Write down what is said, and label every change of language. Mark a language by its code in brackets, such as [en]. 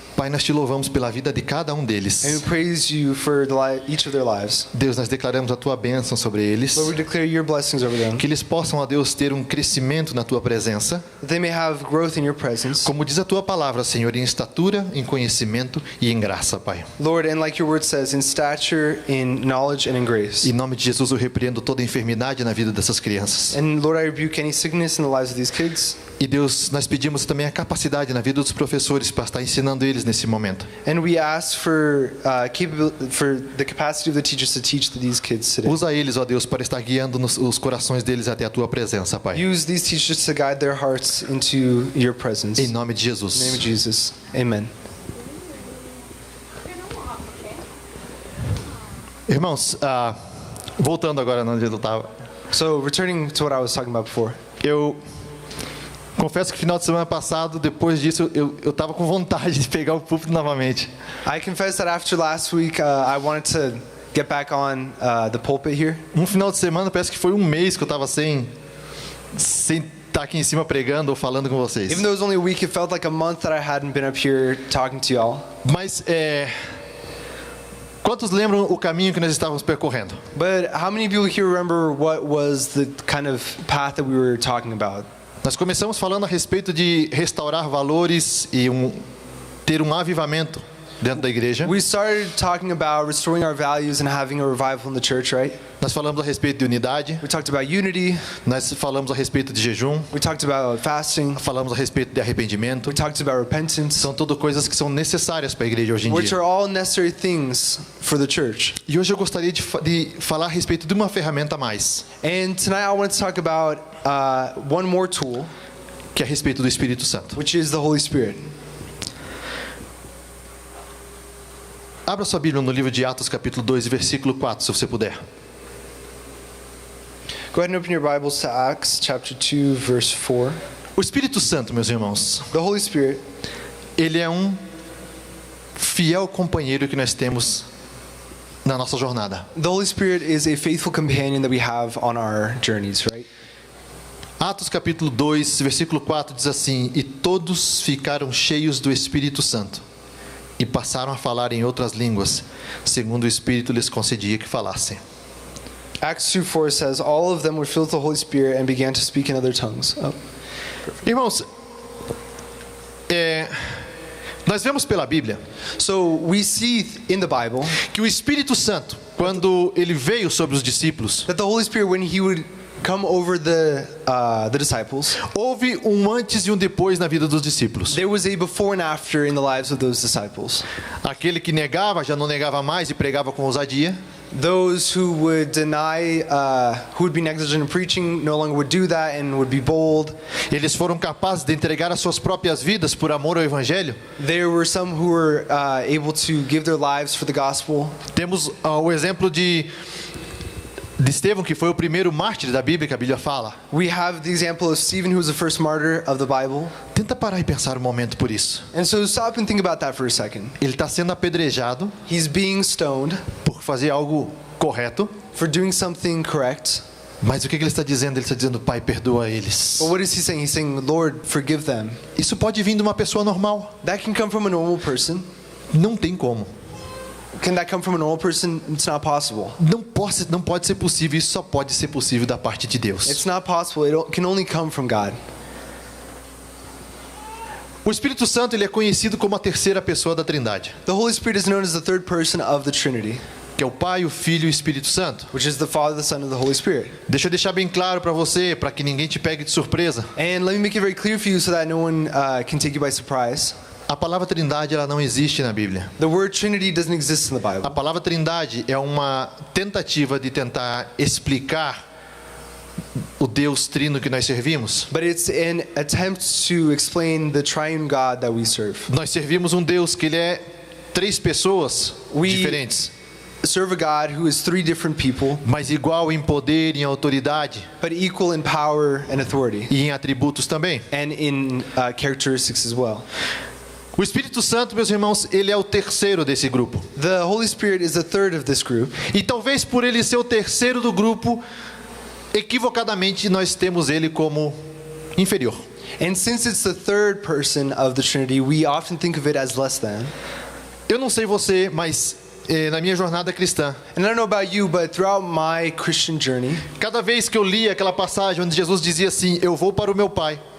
[pt] Pai, nós te louvamos pela vida de cada um deles. [en] And we praise you for each of their lives. [pt] Deus, nós declaramos a tua bênção sobre eles. [en] Lord, we declare your blessings over them. [pt] Que eles possam, ó Deus, ter um crescimento na tua presença. [en] That they may have growth in your presence. [pt] Como diz a tua palavra, Senhor, em estatura, em conhecimento e em graça, Pai. [en] Lord, and like your word says, in stature, in knowledge, and in grace. [pt] Em nome de Jesus, eu repreendo toda enfermidade na vida dessas crianças. [en] And Lord, I rebuke any sickness in the lives of these kids. [pt] E Deus, nós pedimos também a capacidade na vida dos professores para estar ensinando eles nesse momento. [en] And we ask for the capacity of the teachers to teach these kids today. [pt] Usa eles, ó Deus, para estar guiando os corações deles até a tua presença, Pai. [en] Use these teachers to guide their hearts into your presence. [pt] Em nome de Jesus. [en] In the name of Jesus. Amen. [pt] Irmãos, voltando agora onde eu estava. [en] So, returning to what I was talking about before. [pt] Eu confesso que final de semana passado, depois disso, eu estava com vontade de pegar o púlpito novamente. [en] I confess that after last week, I wanted to get back on the pulpit here. [pt] Final de semana, parece que foi um mês que eu estava sem estar aqui em cima pregando ou falando com vocês. [en] Even though it was only a week, it felt like a month that I hadn't been up here talking to y'all. [pt] Mas quantos lembram o caminho que nós estávamos percorrendo? [en] But how many of you here remember what was the kind of path that we were talking about? [pt] Nós começamos falando a respeito de restaurar valores e ter um avivamento dentro da igreja. [en] We started talking about restoring our values and having a revival in the church, right? [pt] Nós falamos a respeito de unidade. [en] We talked about unity. [pt] Nós falamos a respeito de jejum. [en] We talked about fasting. [pt] Falamos a respeito de arrependimento. [en] We talked about repentance. [pt] São tudo coisas que são necessárias para a igreja hoje em [en] Which [pt] dia. [en] are all necessary things for the church. [pt] E hoje eu gostaria de falar a respeito de uma ferramenta a mais. [en] And tonight I want to talk about one more tool, [pt] que é a respeito do Espírito Santo. [en] which is the Holy Spirit. [pt] Abra sua Bíblia no livro de Atos, capítulo 2, versículo 4, se você puder. [en] Go ahead and open your Bibles to Acts chapter 2, verse 4. [pt] O Espírito Santo, meus irmãos, [en] The Holy Spirit, [pt] ele é um fiel companheiro que nós temos na nossa jornada. [en] the Holy Spirit is a faithful companion that we have on our journeys, right? [pt] Atos capítulo 2, versículo 4 diz assim: E todos ficaram cheios do Espírito Santo e passaram a falar em outras línguas, segundo o Espírito lhes concedia que falassem. [en] Acts 2:4 says, all of them were filled with the Holy Spirit and began to speak in other tongues. [pt] Irmãos, nós vemos pela Bíblia [en] So we see in the Bible [pt] que o Espírito Santo, quando ele veio sobre os discípulos, [en] that the Holy Spirit, when He would come over the disciples, [pt] houve um antes e um depois na vida dos discípulos. [en] there was a before and after in the lives of those disciples. [pt] Aquele que negava, já não negava mais e pregava com ousadia. [en] Those who would deny, who would be negligent in preaching, no longer would do that and would be bold. [pt] Eles foram capazes de entregar as suas próprias vidas por amor ao Evangelho. [en] There were some who were able to give their lives for the gospel. [pt] Temos o exemplo de Estevão, que foi o primeiro mártir da Bíblia, que a Bíblia fala. [en] We have the example of Stephen, who was the first martyr of the Bible. [pt] Tenta parar e pensar um momento por isso. [en] And so stop and think about that for a second. [pt] Ele está sendo apedrejado [en] He's being stoned [pt] por fazer algo correto. [en] for doing something correct. [pt] Mas o que ele está dizendo? Ele está dizendo: Pai, perdoa eles. [en] But what is he saying? He's saying, Lord, forgive them. [pt] Isso pode vir de uma pessoa normal. [en] That can come from a normal person. [pt] Não tem como. [en] Can that come from a normal person? It's not possible. [pt] Não pode ser possível. Isso só pode ser possível da parte de Deus. [en] It's not possible. It can only come from God. [pt] O Espírito Santo, ele é conhecido como a terceira pessoa da Trindade, [en] The Holy Spirit is known as the third person of the Trinity, [pt] que é o Pai, o Filho e o Espírito Santo. [en] which is the Father, the Son, and the Holy Spirit. [pt] Deixa eu deixar bem claro para você, para que ninguém te pegue de surpresa. [en] And let me make it very clear for you so that no one can take you by surprise. [pt] A palavra Trindade, ela não existe na Bíblia. [en] The word Trinity doesn't exist in the [pt] A [en] Bible. [pt] palavra Trindade é uma tentativa de tentar explicar o Deus Trino que nós servimos. [en] But it's an attempt to explain the triune God that we serve. [pt] Nós servimos um Deus que ele é três pessoas diferentes, [en] Serve a God who is three different people, [pt] mas igual em poder e em autoridade [en] but equal in power and authority, [pt] e em atributos também. [en] and in characteristics as well. [pt] O Espírito Santo, meus irmãos, ele é o terceiro desse grupo. [en] The Holy Spirit is the third of this group. [pt] E talvez por ele ser o terceiro do grupo, equivocadamente nós temos ele como inferior. [en] And since it's the third person of the Trinity, we often think of it as less than. [pt] Eu não sei você, mas na minha jornada cristã, [en] And I don't know about you, but throughout my Christian journey, [pt] cada vez que eu li aquela passagem onde Jesus dizia assim, eu vou para o meu Pai,